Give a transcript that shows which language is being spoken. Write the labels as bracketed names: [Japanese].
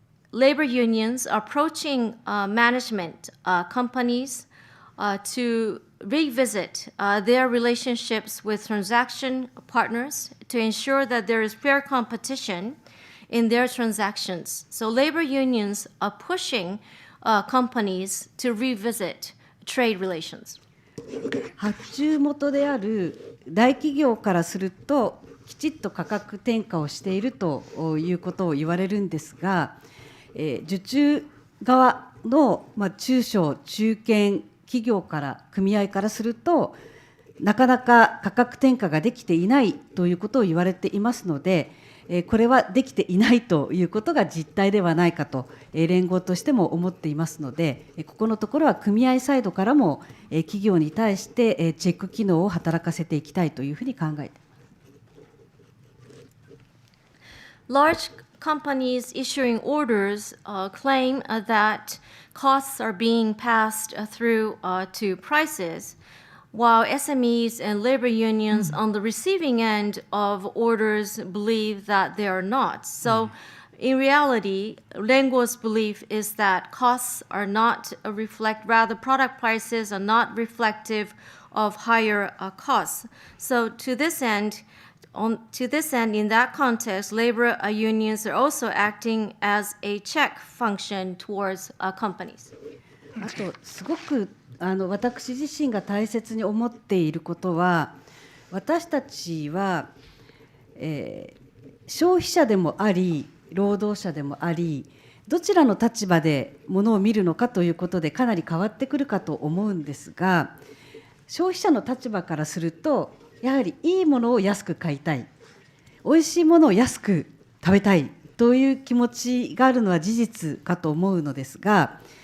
[English] Labor unions are approaching management companies to revisit their relationships with transaction partners to ensure that there is fair competition in their transactions. So labor unions are pushing companies to revisit trade relations. [Japanese] 発注元である大企業からするときちっと価格転嫁をしているということを言われるんですが、受注側の中小中堅企業から組合からするとなかなか価格転嫁ができていないということを言われていますので、これはできていないということが実態ではないかと連合としても思っていますので、ここのところは組合サイドからも企業に対してチェック機能を働かせていきたいというふうに考えています。 [English] Large companies issuing orders claim that costs are being passed through to prices, while SMEs and labor unions on the receiving end of orders believe that they are not. So in reality, RENGO's belief is that costs are not rather product prices are not reflective of higher costs. So to this end, in that context, labor unions are also acting as a check function towards companies. [Japanese] あとすごく私自身が大切に思っていることは、私たちは、消費者でもあり労働者でもあり、どちらの立場でものを見るのかということでかなり変わってくるかと思うんですが、消費者の立場からするとやはりいいものを安く買いたい、おいしいものを安く食べたいという気持ちがあるのは事実かと思うのですが、